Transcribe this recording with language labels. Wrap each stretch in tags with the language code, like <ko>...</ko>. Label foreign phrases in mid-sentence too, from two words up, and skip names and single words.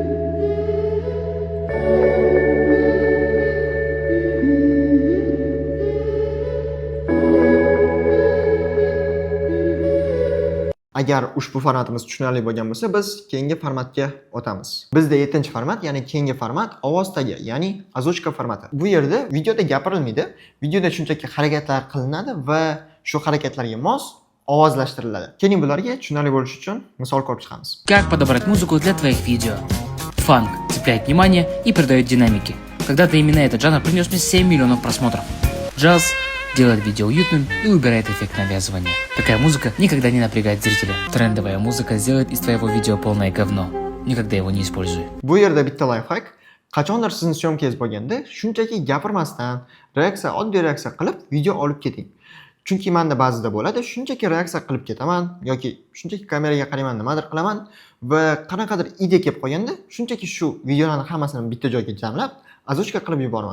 <uz>Agar ushbu formatimiz tushunarli bo'lgan bo'lsa, biz keyingi formatga o'tamiz. Bizda 7-format, ya'ni keyingi format ovozdagi, ya'ni azochka formati. Bu yerda videoda gapirilmaydi, videoda shunchaki harakatlar qilinadi va shu harakatlarga mos ovozlashtiriladi. Keling bularga tushunarli bo'lishi uchun misol ko'rib chiqamiz.</uz> <ru>Как подобрать музыку для твоих видео? Фанк цепляет внимание и придает динамики. Когда-то именно этот жанр принес мне 7 миллионов просмотров. Джаз делает видео уютным и убирает эффект навязывания. Такая музыка никогда не напрягает зрителя. Трендовая музыка сделает из твоего видео полное говно. Никогда его не используй.</ru> <uz>Bu yerda bitta lifehack. Qachondir sizni syomkangiz bo'lganda, shunchaki gapirmasdan, oddiy reaksiya qilib video olib keting. Chunki menda ba'zida bo'ladi, shunchaki reaksiya qilib ketaman yoki shunchaki kameraga qarayman, nimadir qilaman va qanaqadir ide kelib qolganda, shunchaki shu videolarning hammasini bitta joyga jamlab, azochka qilib yuboraman.</uz>